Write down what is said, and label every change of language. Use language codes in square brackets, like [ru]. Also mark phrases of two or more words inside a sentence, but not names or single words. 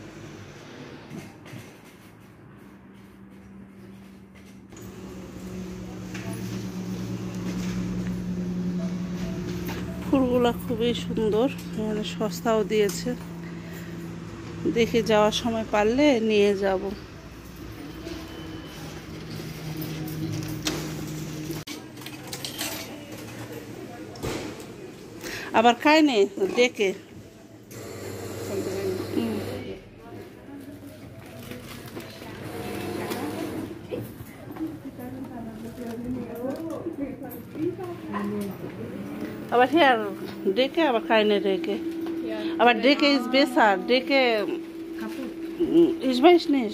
[bn] ফুলগুলো খুবই সুন্দর, মানে সস্তাও দিয়েছে। দেখে যাওয়ার সময় পারলে নিয়ে যাব। আবার খায় নে ডেকে। [de] Aber her, Decke, aber keine Decke. Aber Decke ist besser. Decke, ich weiß nicht.